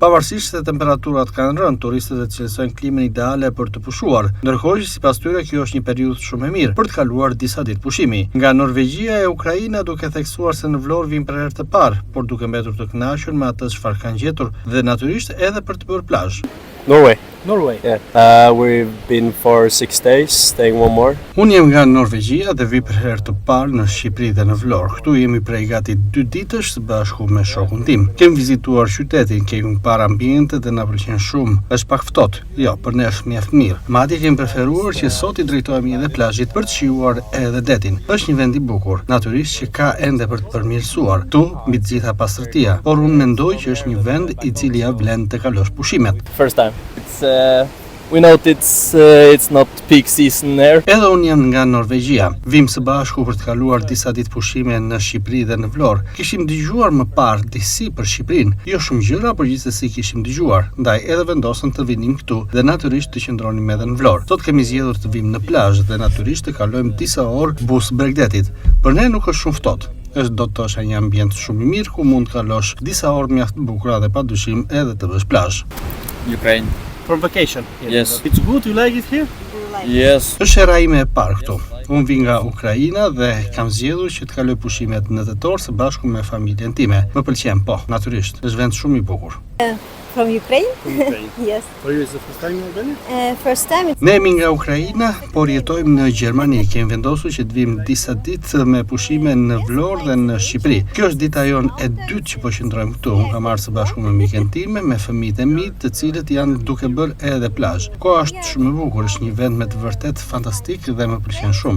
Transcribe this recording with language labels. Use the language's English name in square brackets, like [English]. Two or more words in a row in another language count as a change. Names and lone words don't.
[Albanian] Pavarësisht se temperaturat kanë rënë, turistët e cilësojnë klimën ideale për të pushuar, ndërkohë që sipas tyre kjo është një periudhë shumë e mirë për të kaluar disa ditë pushimi. Nga Norvegjia e Ukraina duke theksuar se në Vlorë vijnë për herë të parë, por duke mbetur të kënaqur me atë çfarë kanë gjetur dhe natyrisht edhe për të bërë plazh. [English] Norway. Yeah. We've been for 6 days, staying one more. [Albanian] Unë jem nga Norvegjia dhe vi për herë të parë në Shqipëri dhe në Vlorë. Këtu jemi prej gati 2 ditësh së bashku me shokun tim. Kem vizituar qytetin, kemi parë ambientet dhe na pëlqen shumë. Është pak ftohtë, jo, për ne është mjaft mirë. Madje kem preferuar që sot i drejtohemi edhe plazhit për të shijuar edhe detin. Është një vend i bukur, natyrisht që ka ende për të përmirësuar. Tu, mbi të gjitha pastërtia, por unë mendoj që është një vend i cili ja vlen të kalosh pushimet. [English] First time. We know it's not peak season there. [Albanian] Edhe unë jam nga Norvegjia. Vim së bashku për të kaluar disa ditë pushime në Shqipëri dhe në Vlorë. Kishim dëgjuar më parë disi për Shqipërinë, jo shumë gjëra, por gjithsesi kishim dëgjuar. Ndaj edhe vendosëm të vinim këtu dhe natyrisht të qëndronim edhe në Vlorë. Sot kemi zgjedhur të vim në plazh dhe natyrisht të kalojmë disa orë bus Bregdetit. Për ne nuk është shumë ftohtë. Është do të thosha një ambient shumë i mirë ku mund të kalosh disa orë mjaft bukura dhe padyshim edhe të bësh plazh. [English] Ukraine. For vacation? Yes. It's good, you like it here? Yes. [Albanian] Është hera ime e parë këtu. Unë vi nga Ukraina dhe kam zgjedhur që të kaloj pushimet në tetor së bashku me familjen time. Më pëlqen, po, natyrisht. Është vend shumë i bukur. [English] From Ukraine? Yes. For you is the first time in Albania? First time. [Albanian] Ne jemi nga Ukraina, por jetojmë në Gjermani. Kemi vendosur që të vim disa ditë me pushime në Vlorë dhe në Shqipëri. Kjo është dita jon e dytë që po qëndrojmë këtu. Unë kam marrë së bashku me miqen time, me fëmijët e mi, të cilët janë duke bërë edhe plazh. Koha është shumë e bukur, është një vend me të vërtet fantastik dhe më pëlqen shumë.